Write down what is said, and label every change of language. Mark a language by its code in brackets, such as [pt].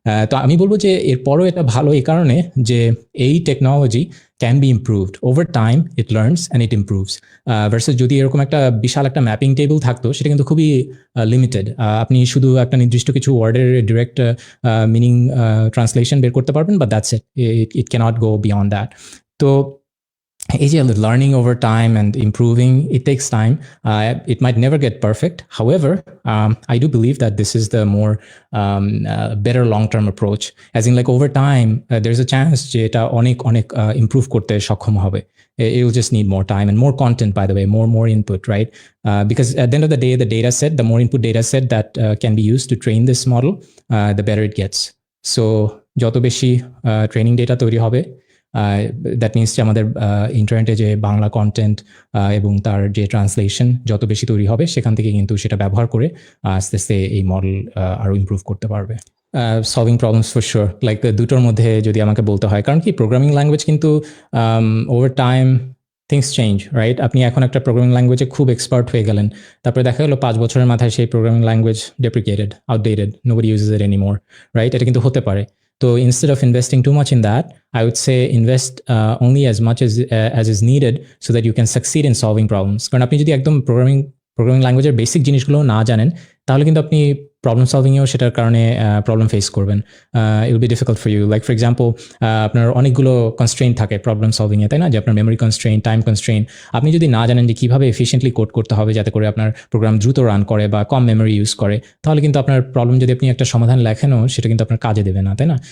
[bn] তো আমি বলবো যে এরপরও এটা ভালো এই কারণে যে এই technology [en] can be improved over time, it learns and it improves, versus [bn] যদি এরকম একটা বিশাল একটা ম্যাপিং টেবিল থাকতো সেটা কিন্তু খুবই লিমিটেড। আপনি শুধু একটা নির্দিষ্ট কিছু ওয়ার্ডের ডিরেক্ট মিনিং ট্রান্সলেশন বের করতে পারবেন, [en] But that's it cannot go beyond that. [bn] তো এই যে [en] learning over time and improving, it takes time. It might never get perfect. However, I do believe that this is the more better long-term approach. As in, like, over time, there's a chance [bn] যে এটা অনেক improve করতে সক্ষম হবে. [en] It will just need more time and more content, by the way, more input, right? Because at the end of the day, the data set, the more input data set that can be used to train this model, the better it gets. [bn] So যত বেশি training data তৈরি হবে, that means যে আমাদের ইন্টারনেটে যে Bangla content এবং তার যে ট্রান্সলেশন যত বেশি তৈরি হবে, সেখান থেকে কিন্তু সেটা ব্যবহার করে আস্তে আস্তে এই মডেল আরও ইমপ্রুভ করতে পারবে। [en] solving problems for sure, [bn] like দুটোর মধ্যে যদি আমাকে বলতে হয়, কারণ কি প্রোগ্রামিং ল্যাঙ্গুয়েজ কিন্তু over time things change, right? আপনি এখন একটা প্রোগ্রামিং ল্যাঙ্গুয়েজে খুব এক্সপার্ট হয়ে গেলেন, তারপরে দেখা গেলো 5 বছরের মাথায় সেই programming language ডেপ্রিকেটেড, outdated, [en] nobody uses it anymore, [bn] রাইট? এটা কিন্তু হতে পারে। [en] So instead of investing too much in that, I would say invest only as much as is needed so that you can succeed in solving problems. [bn] কারণ আপনি যদি একদম programming ল্যাঙ্গুয়েজের basic জিনিসগুলো না জানেন, তাহলে কিন্তু আপনি প্রবলেম সলভিংয়েও সেটার কারণে প্রবলেম ফেস করবেন। [en] It will be difficult for you. [bn] Like for example, আপনার অনেকগুলো কনস্ট্রেইন থাকে প্রবলেম সলভিংয়ে, তাই না? যে আপনার মেমোরি কনস্ট্রেইন, টাইম কনস্ট্রেইন, আপনি যদি না জানেন যে কীভাবে এফিশিয়েন্টলি কোড করতে হবে যাতে করে আপনার প্রোগ্রাম দ্রুত রান করে বা কম মেমোরি ইউজ করে, তাহলে কিন্তু আপনার প্রবলেম যদি আপনি একটা সমাধান লেখেনও, সেটা কিন্তু আপনার কাজে দেবে না, তাই না?